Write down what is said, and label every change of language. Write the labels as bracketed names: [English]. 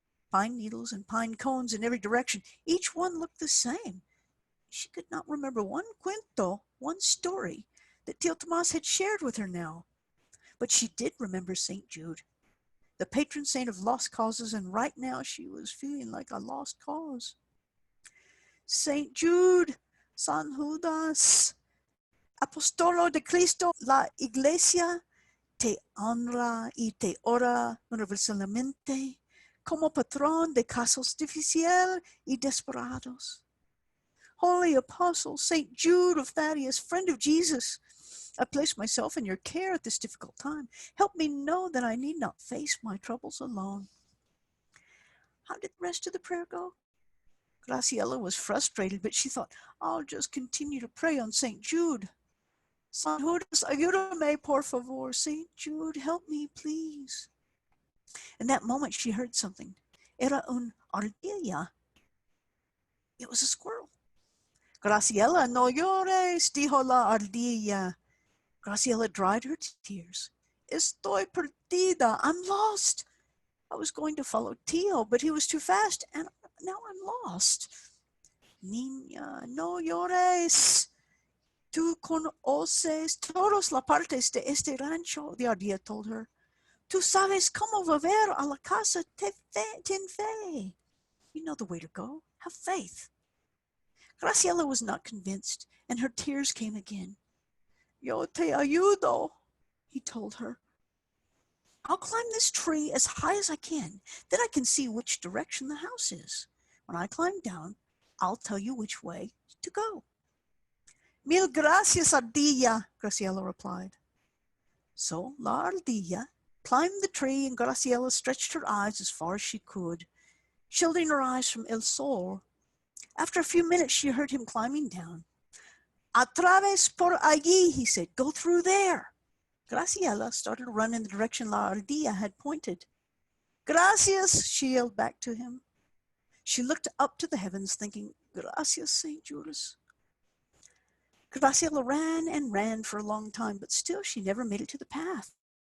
[English] Pine needles and pine cones in every direction. Each one looked the same. She could not remember one cuento, one story, that Tio Tomas had shared with her now. But she did remember St. Jude, the patron saint of lost causes, and right now she was feeling like a lost cause. St. [Spanish] Jude, San Judas, Apostolo de Cristo, la Iglesia, te honra y te ora universalmente como patrón de casos difíciles y desesperados. [English] Holy Apostle, St. Jude of Thaddeus, friend of Jesus, I place myself in your care at this difficult time. Help me know that I need not face my troubles alone. How did the rest of the prayer go? Graciela was frustrated, but she thought, I'll just continue to pray on St. Jude. [Spanish] San Judas, ayúdame, por favor. [English] St. Jude, help me, please. In that moment, she heard something. [Spanish] Era un ardilla. [English] It was a squirrel. [Spanish] Graciela, no llores, dijo la ardilla. [English] Graciela dried her tears. [Spanish] Estoy perdida. [English] I'm lost. I was going to follow Tio, but he was too fast, and now I'm lost. [Spanish] Niña, no llores. Tú conoces todas las partes de este rancho, [English] the ardilla told her. [Spanish] Tú sabes cómo volver a la casa, ten fe. [English] You know the way to go. Have faith. Graciela was not convinced, and her tears came again. [Spanish] Yo te ayudo, [English] he told her. I'll climb this tree as high as I can. Then I can see which direction the house is. When I climb down, I'll tell you which way to go. [Spanish] Mil gracias, [English] Ardilla, Graciela replied. So La Ardilla climbed the tree, and Graciela stretched her eyes as far as she could, shielding her eyes from El Sol. After a few minutes, she heard him climbing down. [Spanish] A través por allí, he said. [English] Go through there. Graciela started to run in the direction La Ardilla had pointed. Gracias, she yelled back to him. She looked up to the heavens, thinking, Gracias, St. Judas. Graciela ran and ran for a long time, but still she never made it to the path.